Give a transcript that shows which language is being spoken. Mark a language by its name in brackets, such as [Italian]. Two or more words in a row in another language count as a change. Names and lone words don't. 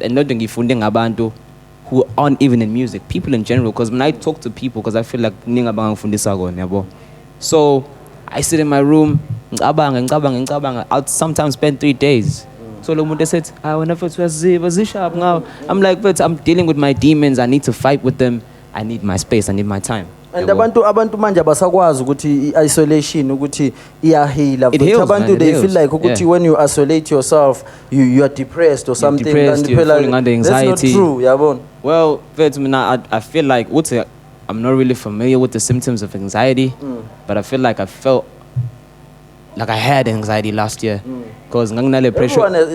[English] And not funding abantu who aren't even in music, people in general, because when I talk to people, because I feel like so I sit in my room, I'll sometimes spend 3 days. So Lomunde said, I'm like, but I'm dealing with my demons, I need to fight with them, I need my space, I need my time. [Zulu] And abantu manje abasakwazi ukuthi isolation ukuthi iyahila. [English] It heals, abantu they feel like ukuthi when you isolate yourself you are depressed or something, and you're falling under anxiety. That's not true, yabona. Well, I feel like I'm not really familiar with the symptoms of anxiety, but I feel like I felt like I had anxiety last year because nganginale pressure.